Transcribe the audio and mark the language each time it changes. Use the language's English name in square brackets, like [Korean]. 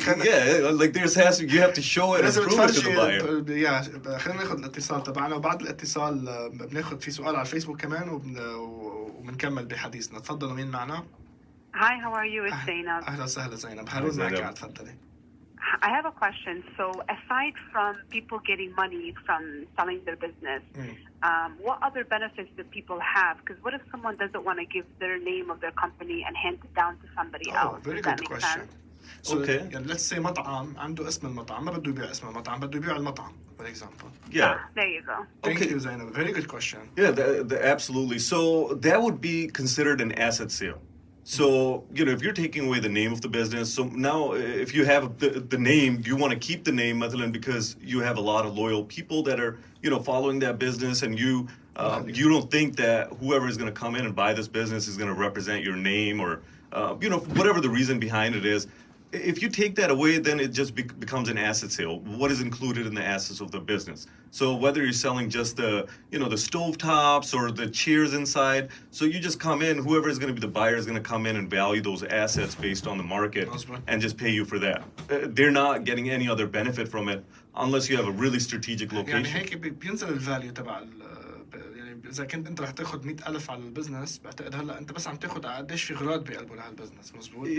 [English] Yeah, like you have to show it and prove it to the buyer. [Arabic] خلينا ناخذ الاتصال تبعنا وبعد الاتصال بناخذ في سؤال على الفيسبوك كمان وبنكمل بحديثنا. تفضلوا مين معنا؟ [English] Hi, how are you? It's Zainab. [Arabic] أهلا وسهلا زينب. هارون معك تفضلي. [English] I have a question. So aside from people getting money from selling their business, what other benefits do people have? Because what if someone doesn't want to give their name of their company and hand it down to somebody else? Very Does that good make question. sense? So, Okay. [Arabic] يعني [English] let's say [Arabic] مطعم عنده اسم المطعم ما بده يبيع اسم المطعم بده يبيع المطعم [English] for example. Yeah. There you go. Thank Okay. you Zainab. Very good question. Yeah, absolutely. So that would be considered an asset sale. So, if you're taking away the name of the business, so now if you have the name, you want to keep the name, Mathalan, because you have a lot of loyal people that are, following that business, and you don't think that whoever is going to come in and buy this business is going to represent your name or, whatever the reason behind it is. If you take that away, then it just becomes an asset sale. What is included in the assets of the business? So whether you're selling just the, the stove tops or the chairs inside, so you just come in, whoever is going to be the buyer is going to come in and value those assets based on the market and just pay you for that. They're not getting any other benefit from it unless you have a really strategic [Arabic] يعني [English] location. [Arabic] هيك بينزل الفاليو تبع يعني اذا كنت انت رح تاخذ 100,000 على البزنس بعتقد هلا انت بس عم تاخذ على قديش في غراض بقلبه لهالبزنس مزبوط.